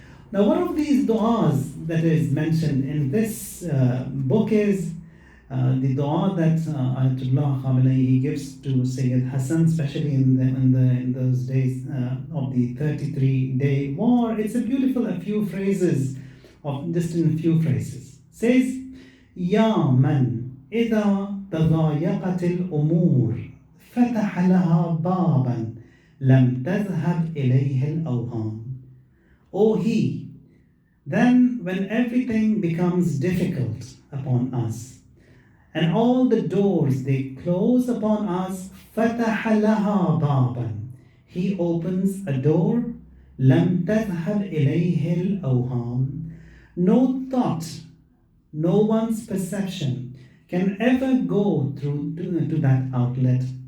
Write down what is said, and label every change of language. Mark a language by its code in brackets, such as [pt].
[en] Now, one of these du'as that is mentioned in this book is the dua that Ayatollah Khamenei gives to Sayyid Hassan, especially in those days of the 33-day war. It's a beautiful, a few phrases, of just in a few phrases. Says, [ar] Ya man idha تضايقت الأمور فتح لها بابا لم تذهب إليه الأوهام. [en] O he, then when everything becomes difficult upon us, and all the doors they close upon us, [ar] فَتَحَ لَهَا بَابًا, [en] he opens a door, [ar] لَمْ تَذْهَبْ إِلَيْهِ الْأَوْهَامِ, [en] no thought, no one's perception can ever go through to that outlet.